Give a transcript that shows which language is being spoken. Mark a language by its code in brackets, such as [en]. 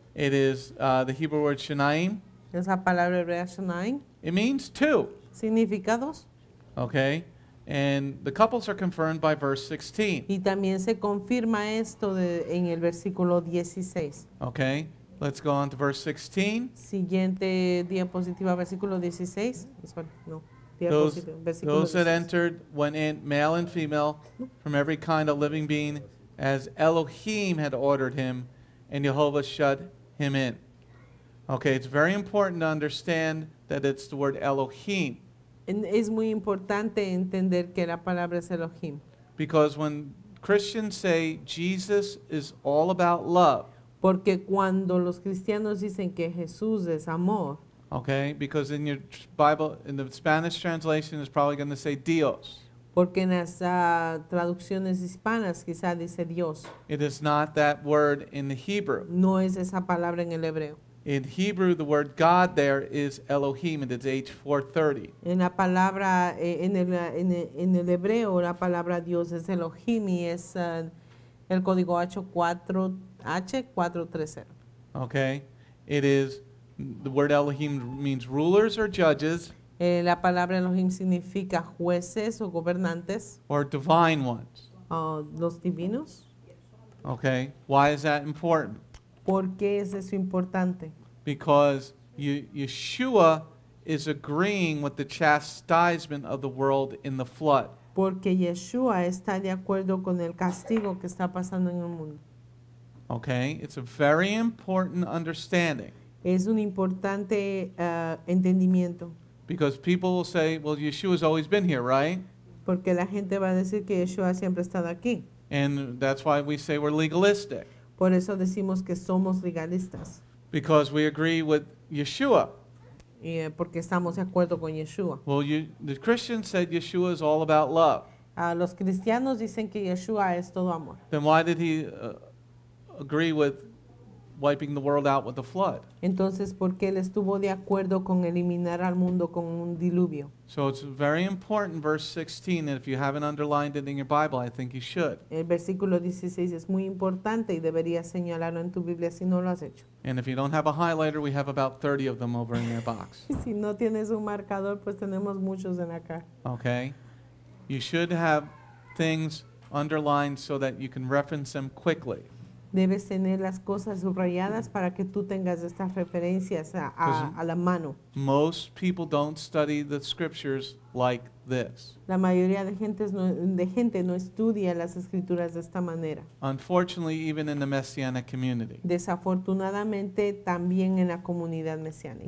[en] It is the Hebrew word shanaim. [es] Es la palabra hebrea Shanaim. [en] It means two. [es] Significa dos. [en] Okay? And the couples are confirmed by verse 16. [es] Y también se confirma esto en el versículo 16. [en] Okay? Let's go on to verse 16. [es] Siguiente diapositiva, versículo 16. [en] Sorry, no. Those [es] Versículo [en] that [es] 16. [en] entered went in, male and female, from every kind of living being, as Elohim had ordered him, and Jehovah shut him in. Okay, it's very important to understand that it's the word Elohim, [es] Es muy importante entender que la palabra es Elohim. [en] because when Christians say Jesus is all about love, [es] Porque cuando los cristianos dicen que Jesús es amor, [en] okay, because in your Bible, in the Spanish translation, it's probably going to say Dios. [es] Porque en las traducciones hispanas quizá dice Dios. [en] It is not that word in the Hebrew. [es] No es esa palabra en el hebreo. [en] In Hebrew, the word God there is Elohim, and it's H430. [es] En la palabra, en el hebreo, la palabra Dios es Elohim y es el código H430. [en] Okay? It is, the word Elohim means rulers or judges [es] La palabra Elohim significa jueces o gobernantes, [en] or divine ones. [es] los divinos. [en] Okay? Why is that important? [es] ¿Por qué es eso importante? [en] Because Yeshua is agreeing with the chastisement of the world in the flood. [es] Porque Yeshua está de acuerdo con el castigo que está pasando en el mundo. [en] Okay? It's a very important understanding. [es] Es un importante entendimiento. [en] Because people will say, well, Yeshua's always been here, right? [es] Porque la gente va a decir que Yeshua siempre ha estado aquí. [en] And that's why we say we're legalistic. [es] Por eso decimos que somos legalistas. [en] Because we agree with Yeshua. [es] Porque estamos de acuerdo con Yeshua. [en] Well, the Christians said Yeshua is all about love. [es] Los cristianos dicen que Yeshua es todo amor. [en] Then why did he agree with wiping the world out with the flood? [es] Entonces, ¿por qué él estuvo de acuerdo con eliminar al mundo con un diluvio? [en] So it's very important, verse 16, and if you haven't underlined it in your Bible, I think you should. [es] El versículo 16 es muy importante y deberías señalarlo en tu Biblia si no lo has hecho. [en] And if you don't have a highlighter, we have about 30 of them over in your box. [es] Y si no tienes un marcador, pues tenemos muchos en acá. [en] Okay? You should have things underlined so that you can reference them quickly. [es] Debes tener las cosas subrayadas para que tú tengas estas referencias a la mano. [en] Most people don't study the scriptures like this. [es] La mayoría de gente no estudia las escrituras de esta manera. [en] Unfortunately, even in the Messianic community. [es] Desafortunadamente, también en la comunidad mesiánica.